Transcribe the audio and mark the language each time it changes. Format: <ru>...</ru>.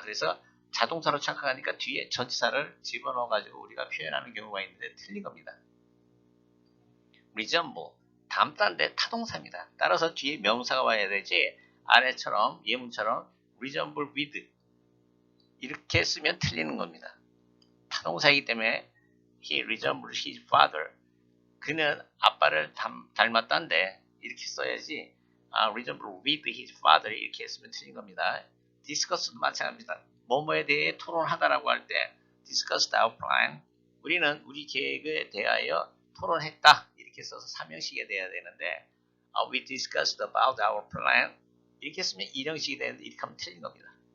<ko>그래서 자동사로 착각하니까 뒤에 전치사를 집어넣어가지고 우리가 표현하는 경우가 있는데 틀린 겁니다. resemble 담다인데 타동사입니다. 따라서 뒤에 명사가 와야 되지 아래처럼 예문처럼</ko> <en>resemble with</en> <ko>이렇게 쓰면 틀리는 겁니다. 타동사이기 때문에</ko> <en>he resembles his father.</en> <ko>그는 아빠를 닮았다는데 이렇게 써야지</ko> <en>resemble with his father</en> <ko>이렇게 쓰면 틀린 겁니다. discuss도 마찬가지입니다. 뭐뭐에 대해 토론하다라고 할 때</ko> <en>discussed our plan.</en> <ko>우리는 우리 계획에 대하여 토론했다 이렇게 써서 삼형식이 돼야 되는데</ko> <en>we discussed about our plan</en> <ko>이렇게 쓰면 일형식이 되는데 이렇게 하면 틀린 겁니다.</ko>